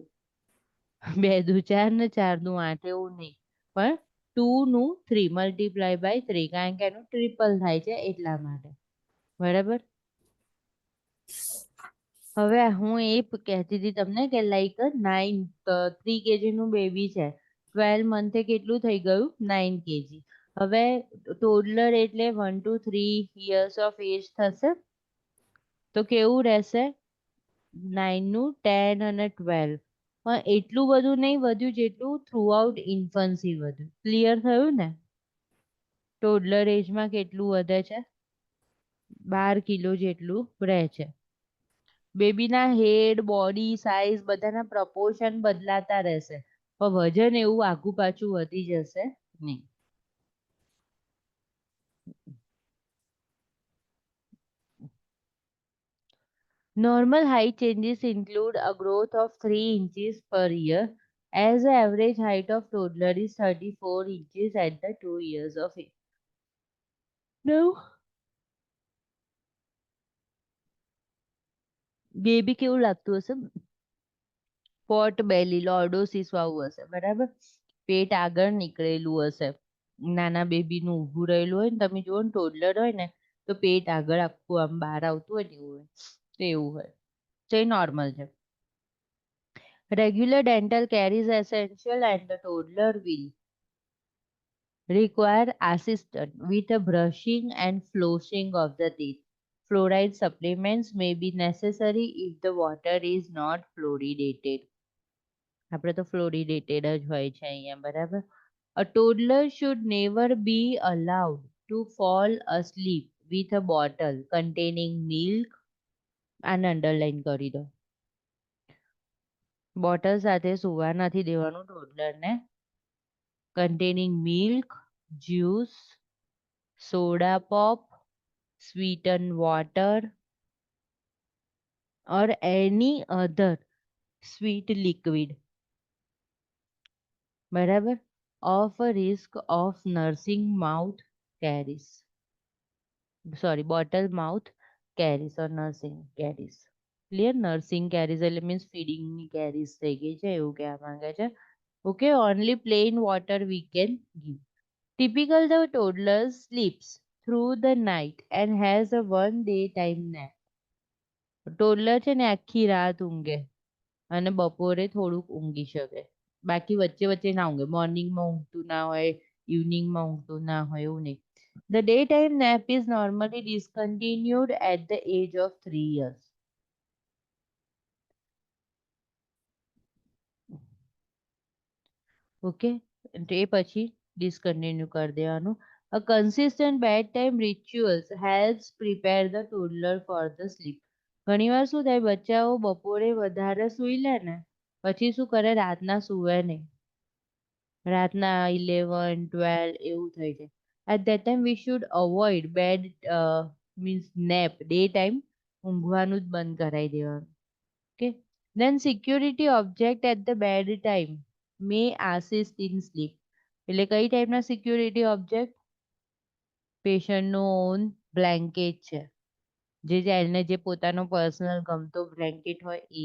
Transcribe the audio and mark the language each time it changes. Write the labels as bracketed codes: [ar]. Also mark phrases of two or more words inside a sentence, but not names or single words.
[gu] 2 દુ 4 ને 4 દુ 8 એવું નહીં, પણ 2 નું 3 [en] multiply by [gu] 3, કારણ કે એનું ટ્રિપલ થાય છે એટલા માટે, બરાબર. હવે હું એ કહેતી હતી તમને કે લાઈક 3 kg નું બેબી છે, 12 મંથે કેટલું થઈ ગયું? 9 kg. હવે ટોડલર એટલે [en] 1 to 3 years of age [gu] થશે, તો કેવું રહેશે? 9 નું 10 અને 12. પણ એટલું બધું નહીં વધ્યું જેટલું [en] throughout infancy [gu] વધ્યું. ક્લિયર થયું ને? [en] toddler age [gu] કેટલું વધે છે? 12 કિલો જેટલું રહે છે. બેબીના હેડ, [en] body size [gu] બધાના પ્રપોર્શન બદલાતા રહેશે, પણ વજન એવું આગુ પાછું વધી જશે નહીં. [en] Normal height changes include a growth of 3 inches per year, as the average height of toddler is 34 inches at the 2 years of age. Now, [gu] બેબી કેવું લાગતું હશે? [en] pot belly, [gu] લોર્ડોસિસ વાળું હશે, બરાબર. પેટ આગળ નીકળેલું હશે. નાના બેબીનું ઊભું રહેલું હોય ને, તમે જુઓ ને ટોડલર હોય ને તો પેટ આગળ આખું આમ બહાર આવતું હોય ને એવું હોય, તો એવું હોય. તો એ નોર્મલ છે. [en] Regular dental care is essential and the toddler will require assistance with a brushing and flossing of the teeth. Fluoride supplements may be necessary if the water is not fluoridated. [gu] આપણે તો fluoridated જ હોય છે અહીંયા, બરાબર? [en] A toddler should never be allowed to fall asleep with a bottle containing milk. [gu] આને અંડરલાઈન કરી દો. બોટલ સાથે સુવા નથી દેવાનું ટોડલરને. [en] containing milk, juice, soda pop, sweetened water, or any other sweet liquid. [gu] બરાબર? [en] Of a risk of nursing mouth caries. Sorry, bottle mouth caries or nursing caries. [gu] Clear? [en] Nursing caries [gu] એટલે [en] means feeding [gu] ની caries થઈ ગઈ છે એવું કહેવા માંગે છે. [en] Okay, only plain water we can give. Typical the toddler sleeps through the night and has a one daytime nap. [gu] Toddler છે ને આખી રાત ઊંઘે અને બપોરે થોડુંક ઊંઘી શકે. બાકી વચ્ચે વચ્ચે ના ઊંઘે. મોર્નિંગમાં ઊંઘતું ના હોય, ઇવનિંગમાં ઊંઘતું ના હોય એવું નહીં. [en] The daytime nap is normally discontinued at the age of 3 years. [gu] Okay, એ પછી discontinue કરી દેવાનું. [en] A consistent bedtime rituals helps prepare the toddler for the sleep. [gu] ઘણીવાર શું થાય બચ્ચાઓ બપોરે વધારે સૂઈ લે ને પછી શું કરે રાતના સૂવે નહીં. રાતના 11, 12 એવું થઈ જાય. [en] At that time we should avoid bed means nap, daytime [gu] ઊંઘવાનું જ બંધ કરાવી દેવાનું. [en] Okay, then security object at the bed time may assist in sleep. [gu] એટલે કઈ ટાઈપના [en] security object? [gu] પેશન્ટનું [en] own blanket [gu] છે, જે એને જે પોતાનો પર્સનલ ગમતો બ્લેન્કેટ હોય એ.